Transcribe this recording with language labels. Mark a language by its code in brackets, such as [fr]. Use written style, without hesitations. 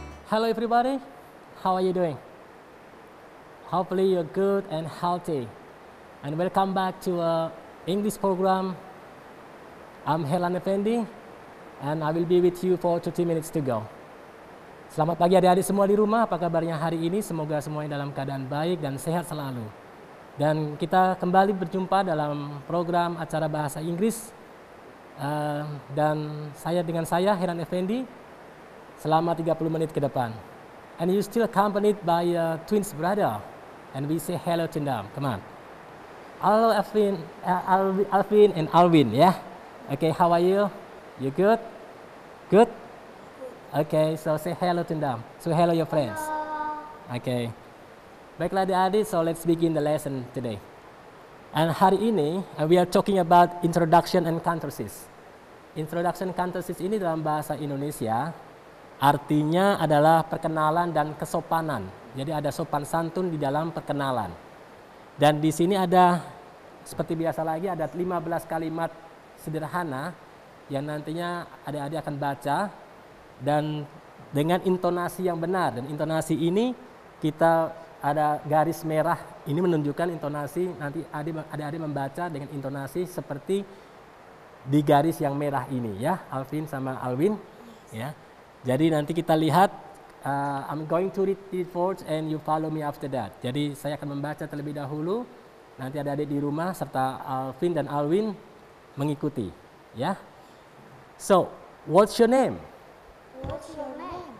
[en] Hello everybody, how are you doing? Hopefully you're good and healthy. And welcome back to English program. I'm Helan Effendi and I will be with you for 30 minutes to go. [id] Selamat pagi adik-adik semua di rumah, apa kabarnya hari ini? Semoga semuanya dalam keadaan baik dan sehat selalu. Dan kita kembali berjumpa dalam program acara bahasa Inggris. Dan dengan saya Helan Effendi selama 30 menit ke depan. [en] And you still accompanied by twins brother. And we say hello to them. Come on. Hello Alvin and Alvin, yeah? Okay, how are you? You good? Good? Okay, so say hello to them. So hello your friends. Okay. [id] Baiklah adik-adik, [en] so let's begin the lesson today. And [id] hari ini [en] we are talking about introduction and catharsis. [id] Introduction and catharsis ini dalam bahasa Indonesia artinya adalah perkenalan dan kesopanan. Jadi ada sopan santun di dalam perkenalan. Dan di sini ada seperti biasa lagi ada 15 kalimat sederhana yang nantinya adik-adik akan baca dan dengan intonasi yang benar. Dan intonasi ini kita ada garis merah, ini menunjukkan intonasi, nanti adik-adik membaca dengan intonasi seperti di garis yang merah ini ya, Alvin sama Alwin ya. Jadi nanti kita lihat, [en] I'm going to read it first and you follow me after that. [id] Jadi saya akan membaca terlebih dahulu, nanti adik-adik di rumah serta Alvin dan Alwin mengikuti ya. [en] So, what's your name? What's your name?